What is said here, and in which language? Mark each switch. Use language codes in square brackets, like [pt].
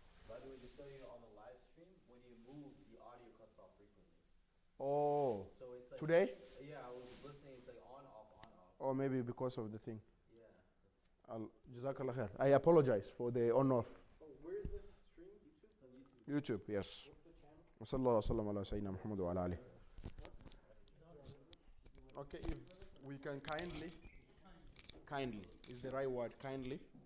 [en] By the way, just so you know, on the live stream, when you move, the audio cuts off frequently. Oh. So it's like Today? Yeah, I was listening. It's like on, off, on, off. Or maybe because of the thing. Yeah. Jazakallah khair. I apologize for the on-off. Oh, where is this stream? YouTube? On YouTube. YouTube, yes. What's the channel? [ar] وصلى الله وسلم على سيدنا محمد وعلى آله. [en] Okay, if we can kindly is the right word, kindly.